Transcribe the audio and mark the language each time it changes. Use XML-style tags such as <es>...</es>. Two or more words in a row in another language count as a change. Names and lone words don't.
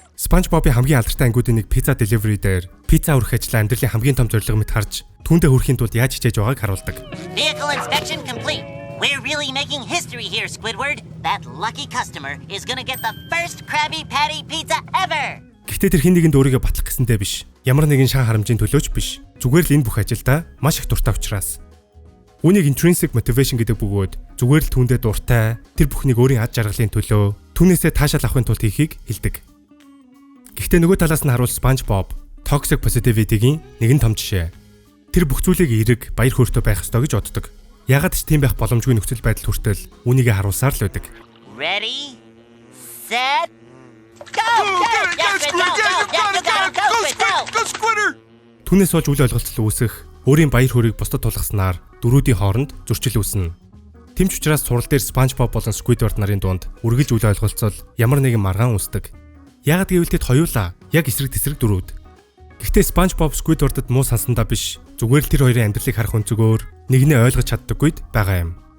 <mn>SpongeBob-ийн хамгийн алдартай ангиудын нэг пицца delivery дээр пицца хүргэх ажлаа амьдралын хамгийн том зорилго мэт харж түүндээ хүрэхийн тулд яаж хичээж байгааг харуулдаг.</mn> <en>Vehicle inspection complete. We're really making history here, Squidward. That lucky customer is gonna get the first Krabby Patty pizza ever.</en> <mn>Гэхдээ тэр хин нэгэнд өөрийгөө батлах гэсэндээ биш. Ямар нэгэн шан харамжийн төлөөч биш. Зүгээр л энэ бүх ажилдаа маш их дуртай учраас. Үүнийг</mn> <en>intrinsic motivation</en> <mn>гэдэг бөгөөд зүгээр л түүндээ дуртай, тэр бүхнийг өөрийн ад жаргалын төлөө түүнээсээ таашаал авахын тулд хийхийг хэлдэг. Гэхдээ нөгөө талаас нь харуул SpongeBob</mn> <en>toxic positivity-</en> <mn>гийн нэгэн том жишээ. Тэр бүх зүйлийг эерэг, баяр хөөртэй байх ёстой гэж боддог. Ягаад ч тийм байх боломжгүй нөхцөл байдал хүртэл үүнийгээ харуулсаар л байдаг.</mn> <en>Ready, set, go! Go, Squitter!</en> <mn>Түүнээс болж үл ойлголцол үүсэх, өөрийн баяр хөөргийг бусдад тулгаснаар дөрүүдийн хооронд зөрчил үүснэ. Тэмч учраас сурал дээр SpongeBob болон Squidward нарын дунд үргэлж үл ойлголцол ямар нэгэн маргаан үүсдэг. Яагад гэвэл тэд хоёулаа яг эсрэг тесрэг дөрүүд. Гэхдээ SpongeBob Squidward-д муу сансандаа биш, зүгээр л тэр хоёрын амьдралыг харах өнцгөөр нэгнээ ойлгож чаддаггүйд байгаа юм.</mn>